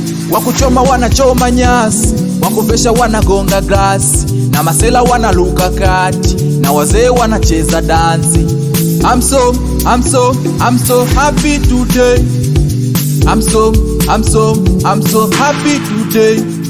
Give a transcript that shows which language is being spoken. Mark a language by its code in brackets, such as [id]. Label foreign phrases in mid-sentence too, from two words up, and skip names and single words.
[sw] Wakuchoma wanachoma nyasi, wakuvesha wanagonga glasi, na masela wanaluka kati, na wazee wanacheza dansi. [en] I'm so, I'm so, I'm so happy today. I'm so, I'm so, I'm so happy today.